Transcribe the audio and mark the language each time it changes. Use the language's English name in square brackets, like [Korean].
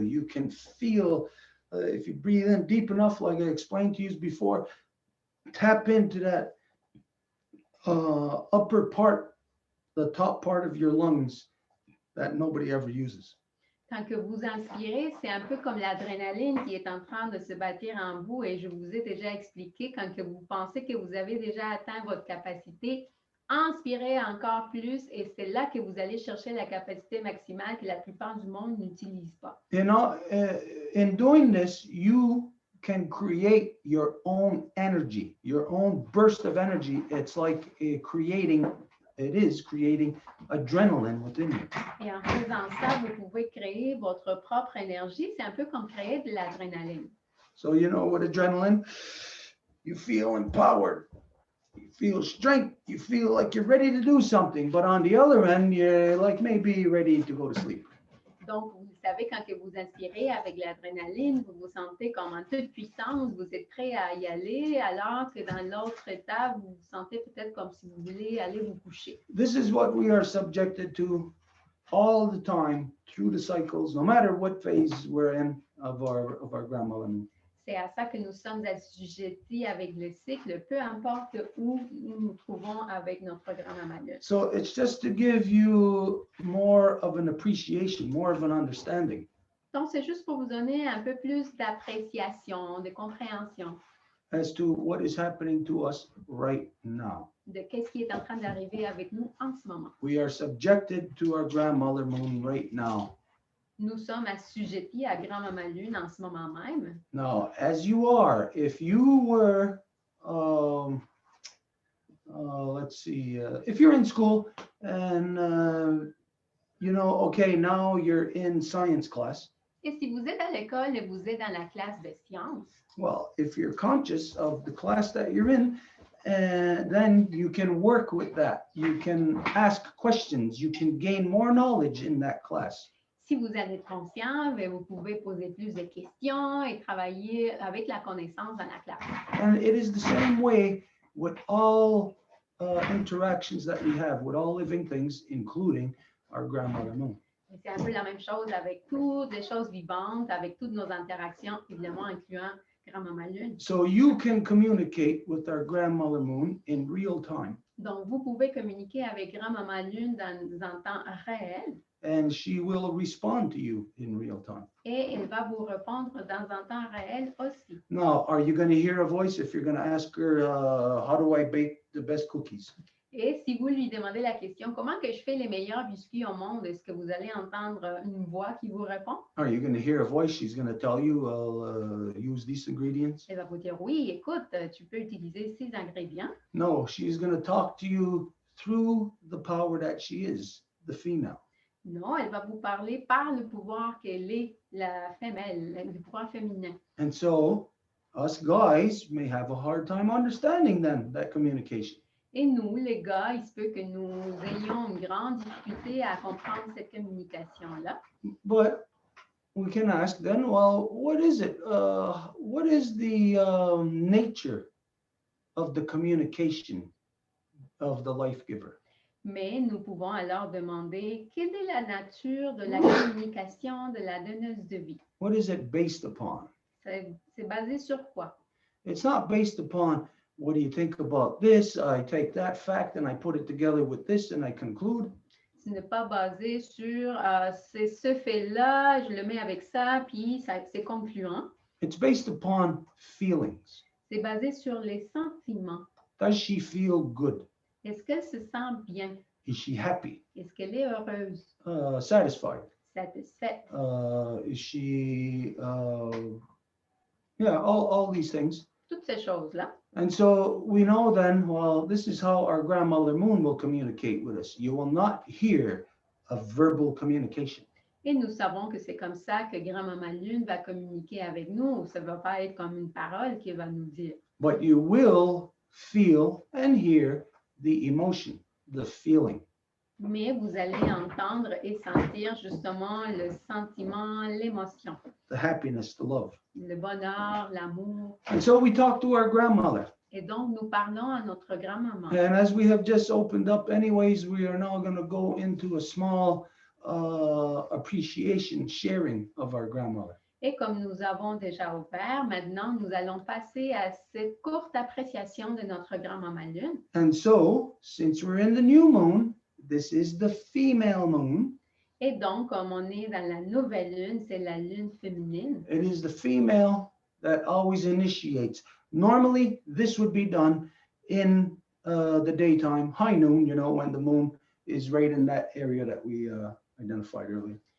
[English] You can feel, if you breathe in deep enough, like I explained to you before, tap into that upper part, the top part of your lungs that nobody ever uses. [French] Quand que vous inspirez, c'est un peu comme l'adrénaline qui est en train de se bâtir en vous et je vous ai déjà expliqué quand que vous pensez que vous avez déjà atteint votre capacité, inspirez encore plus et c'est là que vous allez chercher la capacité maximale que la plupart du monde n'utilise pas. [English] You know, in doing this, you can create your own energy, your own burst of energy. It's like creating adrenaline within you. [French] Et en faisant ça, vous pouvez créer votre propre énergie. C'est un peu comme créer de l'adrénaline. [English] So, you know, with adrenaline, you feel empowered, you feel strength, you feel like you're ready to do something. But on the other end, you're like maybe ready to go to sleep. [French] Donc, vous savez, quand que vous inspirez avec l'adrénaline, vous vous sentez comme en toute puissance, vous êtes prêt à y aller, alors que dans l'autre état, vous vous sentez peut-être comme si vous voulez aller vous coucher. [English] This is what we are subjected to all the time through the cycles, no matter what phase we're in of our grandmother. [French] C'est à ça que nous sommes assujettis avec le cycle, peu importe où nous nous trouvons avec notre grand-maman Lune. [English] So it's just to give you more of an appreciation, more of an understanding. [French] Donc, c'est juste pour vous donner un peu plus d'appréciation, de compréhension [English] As to what is happening to us right now. [French] de qu'est-ce qui est en train d'arriver avec nous en ce moment. [English] We are subjected to our grandmother moon right now. [French] Nous sommes assujettis à grand-maman Lune en ce moment même. [English] Now, as you are, if you were, let's see, if you're in school and, okay, now you're in science class. [French] Et si vous êtes à l'école et vous êtes dans la classe de sciences, [English] Well, if you're conscious of the class that you're in, then you can work with that. You can ask questions. You can gain more knowledge in that class. [French] si vous en êtes conscient, vous pouvez poser plus de questions et travailler avec la connaissance dans la classe. [English] And it is the same way with all interactions that we have with all living things, including our grandmother moon. [French] Et c'est un peu la même chose avec toutes les choses vivantes, avec toutes nos interactions, évidemment incluant grand-maman Lune. [English] So you can communicate with our grandmother moon in real time, [French] Donc, vous pouvez communiquer avec grand-maman Lune dans un temps réel [English] and she will respond to you in real time. [French] et elle va vous répondre dans un temps réel aussi. [English] Now, are you going to hear a voice if you're going to ask her, how do I bake the best cookies? [French] Et si vous lui demandez la question, comment que je fais les meilleurs biscuits au monde, est-ce que vous allez entendre une voix qui vous répond? [English] Are you going to hear a voice? She's going to tell you, I'll use these ingredients. [French] Elle va vous dire, oui, écoute, tu peux utiliser ces ingrédients. [English] No, she's going to talk to you through the power that she is, the female. [French] Non, elle va vous parler par le pouvoir qu'elle est, la femelle, le pouvoir féminin. [English] And so us guys may have a hard time understanding then that communication. [French] Et nous, les gars, il se peut que nous ayons une grande difficulté à comprendre cette communication-là. [English] But we can ask then, well, what is it? What is the nature of the communication of the life giver? [French] Mais nous pouvons alors demander quelle est la nature de la communication de la donneuse de vie. [English] What is it based upon? [French] C'est basé sur quoi? [English] It's not based upon, what do you think about this? I take that fact and I put it together with this and I conclude. [French] Ce n'est pas basé sur c'est ce fait-là, je le mets avec ça, puis c'est concluant. [English] It's based upon feelings. [French] C'est basé sur les sentiments. [English] Does she feel good? [French] Est-ce qu'elle se sent bien? [English] Is she happy? [French] Est-ce qu'elle est heureuse? [English] Satisfied? [French] Satisfaite? [English] Is she, all these things. [French] Toutes ces choses-là. [English] And so we know then, well, this is how our grandmother moon will communicate with us. You will not hear a verbal communication. [French] Et nous savons que c'est comme ça que grand-maman Lune va communiquer avec nous. Ça ne va pas être comme une parole qu'elle va nous dire. [English] But you will feel and hear the emotion, the feeling. [French] Mais vous allez entendre et sentir justement le sentiment, l'émotion, [English] The happiness, the love. [French] le bonheur, l'amour. [English] And so we talk to our grandmother. [French] Et donc, nous parlons à notre grand-maman. [English] And as we have just opened up anyways, we are now going to go into a small appreciation, sharing of our grandmother. [French] Et comme nous avons déjà ouvert, maintenant, nous allons passer à cette courte appréciation de notre grand-maman Lune. [English] And so, since we're in the new moon, this is the female moon. [French] Et donc, comme on est dans la nouvelle lune, c'est la lune féminine. [English] It is the female that always initiates. Normally, this would be done in the daytime, high noon, when the moon is right in that area that we identified earlier.